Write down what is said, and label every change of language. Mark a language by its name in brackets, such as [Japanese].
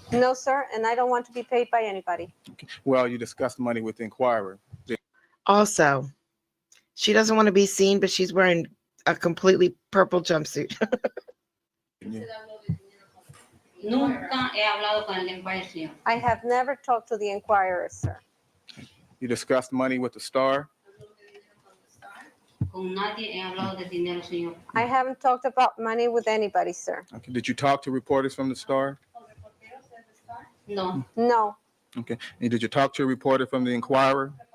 [English] No, sir, and I don't want to be paid by anybody. Well, you discussed money with the inquirer. Also, she doesn't want to be seen, but she's wearing a completely purple jumpsuit. [Spanish] Nunca he hablado con el Empire, señor. [English] I have never talked to the inquirer, sir. You discussed money with the star. [Spanish] Con nadie he hablado de dinero, señor. [English] I haven't talked about money with anybody, sir. Okay. Did you talk to reporters from the star? [Spanish] No, [English] No, Okay. And did you talk to a reporter from the inquirer?